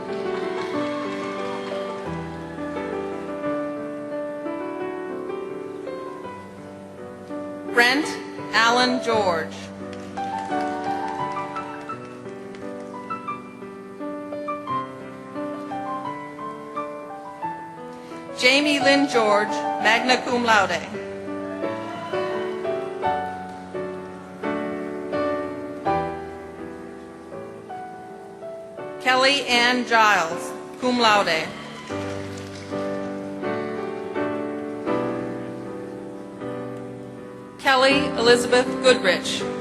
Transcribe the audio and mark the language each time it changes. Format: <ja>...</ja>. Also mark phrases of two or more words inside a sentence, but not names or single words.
<en>Brent Allen George. Jamie Lynn George,</en> <la>magna cum laude.</la> <en>Kelly Ann Giles,</en> <la>cum laude.</la> <en>Kelly Elizabeth Goodrich.</en>